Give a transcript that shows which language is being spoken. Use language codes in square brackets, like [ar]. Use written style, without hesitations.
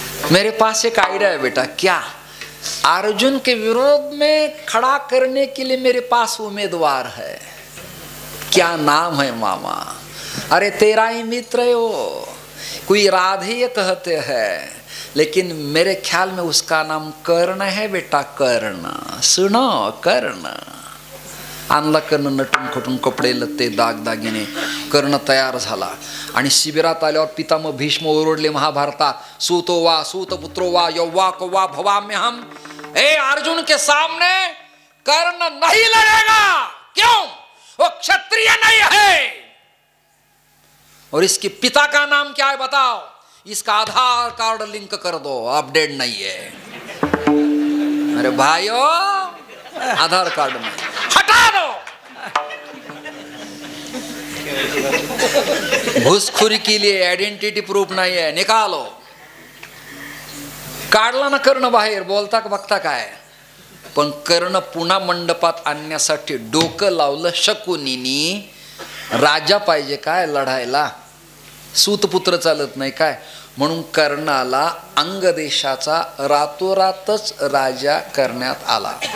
[hi] मेरे पास एक आइडिया है बेटा. क्या? अर्जुन के विरोध में खड़ा करने के लिए मेरे पास उम्मीदवार है. क्या नाम है मामा? अरे तेरा ही मित्र है वो, कोई राधे कहते हैं, लेकिन मेरे ख्याल में उसका नाम कर्ण है बेटा, कर्ण. सुनो, कर्ण. [mr] आणला कर्ण नटून खटून, कपडे लत्ते दागदागिने. कर्ण तयार झाला आणि शिबिरात आल्यावर पितामह भीष्म ओरडले महाभारतात, [sa] सूतो वा सूतपुत्रो वा यौवा कौवा भवाम्यहम. [hi] ए अर्जुन के सामने कर्ण नहीं लड़ेगा. क्यों? वो क्षत्रिय नहीं है. और इसके पिता का नाम क्या है बताओ. इसका आधार कार्ड लिंक कर दो, अपडेट नहीं है. अरे भाइयों, आधार कार्ड में हटा दो. घुसखोरी के लिए आइडेंटिटी प्रूफ नहीं है, निकालो. [mr] काढला ना कर्ण बाहेर. बोलता का बघता काय. पण कर्ण पुन्हा मंडपात आणण्यासाठी डोकं लावलं शकुनीनी. राजा पाहिजे काय लढायला, सूतपुत्र चालत नाही काय. म्हणून कर्णाला अंगदेशाचा रातोरातच राजा करण्यात आला.